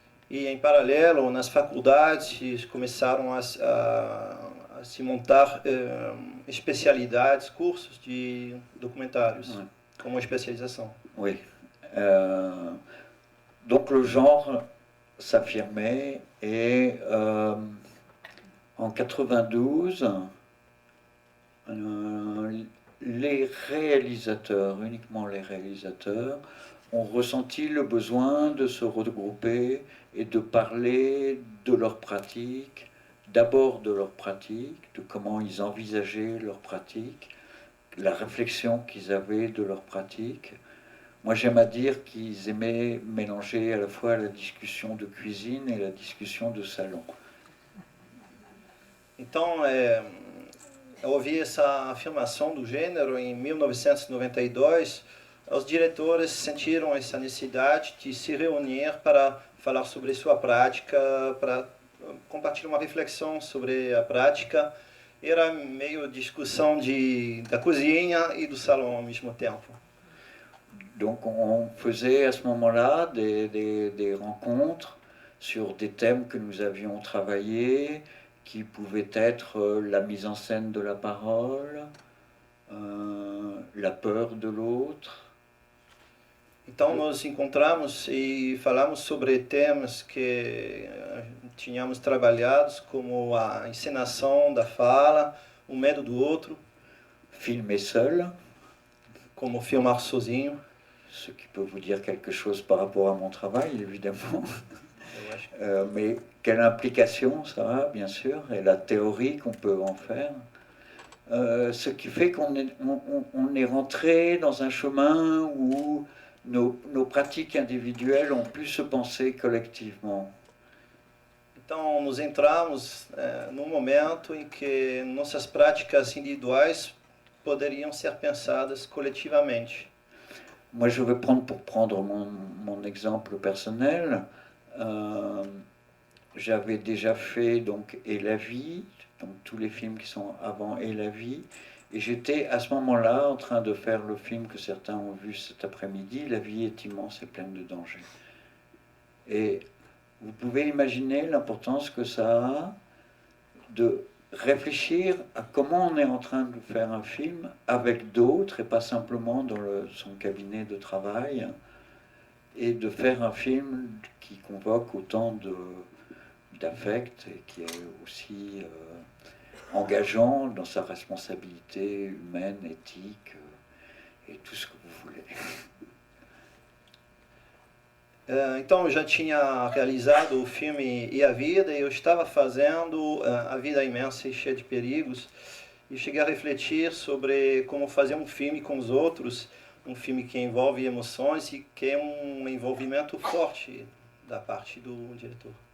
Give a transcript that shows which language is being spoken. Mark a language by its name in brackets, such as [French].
[Portuguese] E em paralelo, nas faculdades, começaram a se montar especialidades, cursos de documentários, como especialização. [French] Oui. Donc le genre s'affirmait et en 92, les réalisateurs, uniquement les réalisateurs, ont ressenti le besoin de se regrouper et de parler de leur pratique, d'abord de leur pratique, de comment ils envisageaient leur pratique, la réflexion qu'ils avaient de leur pratique. Moi, j'aime à dire qu'ils aimaient mélanger à la fois la discussion de cuisine et la discussion de salon. [Portuguese] Então, eu ouvi essa afirmação do gênero em 1992. Os diretores sentiram essa necessidade de se reunir para falar sobre sua prática, para compartilhar uma reflexão sobre a prática. Era meio discussão da cozinha e do salão ao mesmo tempo. [French] Donc on faisait à ce moment-là des rencontres sur des thèmes que nous avions travaillés, qui pouvaient être la mise en scène de la parole, la peur de l'autre. [Portuguese] Então nos encontramos e falamos sobre temas que tínhamos trabalhados, como a encenação da fala, o medo do outro, [French] filmer seul, [Portuguese] como filmar sozinho. [French] ce qui peut vous dire quelque chose par rapport à mon travail, évidemment. [Portuguese] Eu acho que [French] Mais quelle implication ça a, bien sûr, et la théorie qu'on peut en faire. Ce qui fait qu'on est, on est rentré dans un chemin où nos pratiques individuelles ont pu se penser collectivement. [Portuguese] Então, nos entramos num momento em que nossas práticas individuais poderiam ser pensadas coletivamente. [French] Moi, je vais prendre, pour prendre mon exemple personnel, j'avais déjà fait donc Et la vie, donc tous les films qui sont avant Et la vie, et j'étais à ce moment-là en train de faire le film que certains ont vu cet après-midi, La vie est immense et pleine de dangers. Et vous pouvez imaginer l'importance que ça a de réfléchir à comment on est en train de faire un film avec d'autres et pas simplement dans son cabinet de travail, et de faire un film qui convoque autant d'affect et qui est aussi engageant dans sa responsabilité humaine, éthique et tout ce que vous voulez. [Portuguese] Então eu já tinha realizado o filme E a Vida, e eu estava fazendo A Vida Imensa e Cheia de Perigos, e cheguei a refletir sobre como fazer um filme com os outros, um filme que envolve emoções e que é um envolvimento forte da parte do diretor.